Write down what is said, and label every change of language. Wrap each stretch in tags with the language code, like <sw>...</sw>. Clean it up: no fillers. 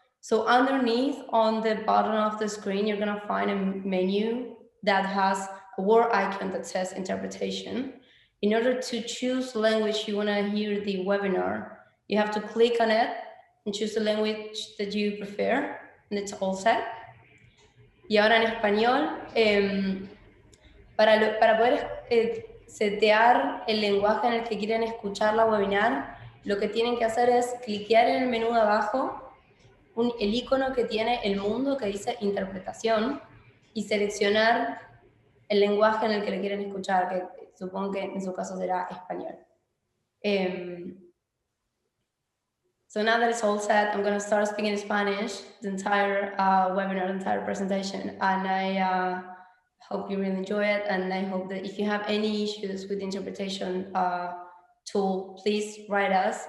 <en>So underneath on the bottom of the screen, you're going to find a menu that has a word icon that says interpretation. In order to choose language you want to hear the webinar, you have to click on it and choose the language that you prefer, and it's all set.</en> <es>Y ahora en español, para poder setear el lenguaje en el que quieren escuchar la webinar, lo que tienen que hacer es cliquear en el menú de abajo, el icono que tiene el mundo que dice interpretación, y seleccionar el lenguaje en el que le quieren escuchar, que supongo que en su caso será español.</es> <en>So now that it's all set, I'm going to start speaking Spanish, the entire webinar, the entire presentation, and I hope you really enjoy it, and I hope that if you have any issues with the interpretation tool, please write us.</en>